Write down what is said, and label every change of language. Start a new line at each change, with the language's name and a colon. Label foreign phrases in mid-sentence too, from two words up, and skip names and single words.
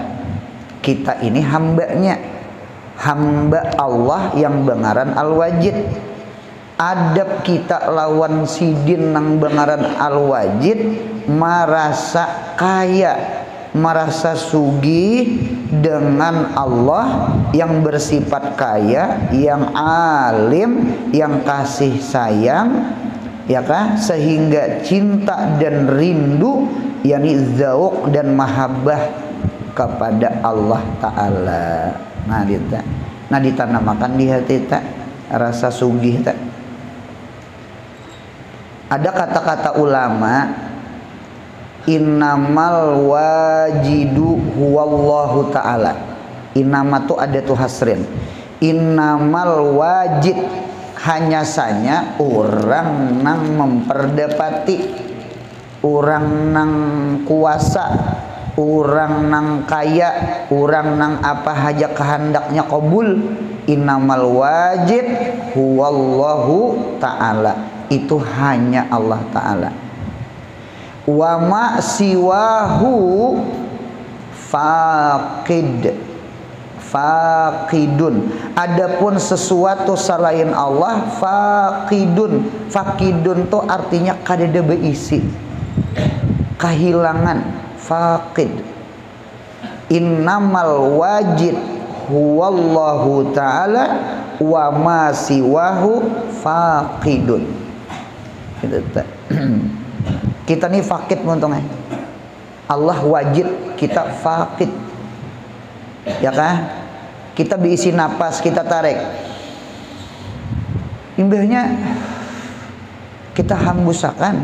Banjar: Kita ini hambanya, hamba Allah yang bengaran Al-Wajid. Adab kita lawan sidin nang bengaran Al-Wajid, merasa kaya, merasa sugih dengan Allah yang bersifat kaya, yang alim, yang kasih sayang, ya kan, sehingga cinta dan rindu, yakni zauq dan mahabbah kepada Allah Ta'ala. Nah, ditanamakan di hati tak rasa sugih tak. Ada kata-kata ulama,
Arabic: إنما الواجد هو الله تعالى.
Banjar: Innama tu ada tu hasrin.
Arabic: إنما الواجد,
Banjar: hanya saja orang nang memperdapati, orang nang kuasa, orang nang kaya, orang nang apa haja kehendaknya qabul.
Arabic: إنما الواجد هو الله تعالى,
Banjar: itu hanya Allah Ta'ala.
Arabic: وما سواه فاقد.
Banjar: Adapun sesuatu selain Allah faqidun. Faqidun itu artinya kadada beisi, kehilangan. Faqid.
Arabic: إنما الواجد هو الله تعالى وما سواه فاقد.
Banjar: Kita nih fakid untungnya. Allah wajid, kita fakid, ya kan? Kita diisi napas, kita tarik, imbahnya kita hambusakan.